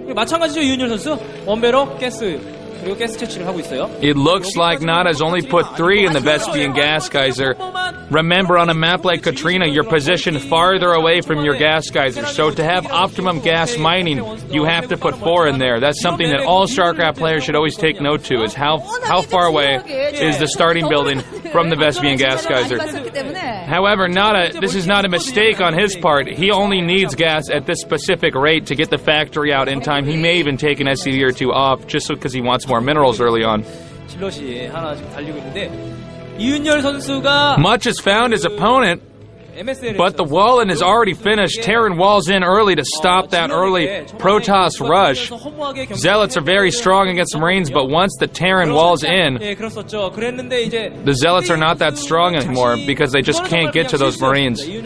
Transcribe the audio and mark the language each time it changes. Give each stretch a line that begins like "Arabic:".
Korean: 마찬가지죠, 이윤열 선수. 원배럭 가스 그리고 가스 채취를 하고 있어요.
English: It looks like Nada's only put 3 in the Vespian gas geyser. Remember, on a map like Katrina, you're positioned farther away from your gas geyser. So to have optimum gas mining, you have to put 4 in there. That's something that all StarCraft players should always take note to, is how far away is the starting building from the Vespian gas geyser. However, this is not a mistake on his part. He only needs gas at this specific rate to get the factory out in time. He may even take an SCV or 2 off just because he wants more minerals early on.
Korean: 질럿이 하나 지금 달리고 있는데 이윤열 선수가
English: Much has found his opponent, but the wall-in is already finished. Terran walls in early to stop that early Protoss rush. Zealots are very strong against the Marines, but once the Terran walls in, the Zealots are not that strong anymore because they just can't get to those Marines.